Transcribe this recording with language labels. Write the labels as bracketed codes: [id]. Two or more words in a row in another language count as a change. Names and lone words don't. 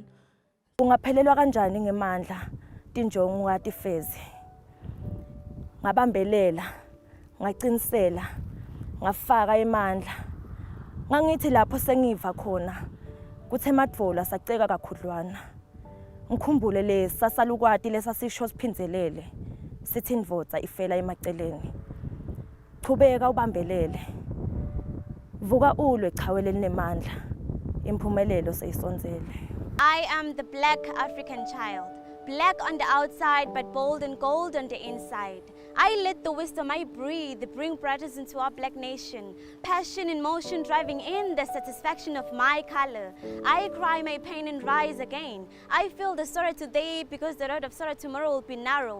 [ss] Ungaphelelwa kanjani ngemandla tinjongo watifeze ngabambelela ngacinisela ngafaka emandla ngangithi lapho sengiva khona kuthe madvola saceka kakhudlwana ngikhumbule lesasalukwati lesasisho siphindzelele sithi indvodza ifela emaceleni chubeka ubambelele vuka ulwe chawele linemandla imphumelelo seyisonzele. [en] I am the black African child, black on the outside but bold and gold on the inside. I let the wisdom I breathe bring brightness into our black nation. Passion in motion driving in the satisfaction of my color. I cry my pain and rise again. I feel the sorrow today because the road of sorrow tomorrow will be narrow.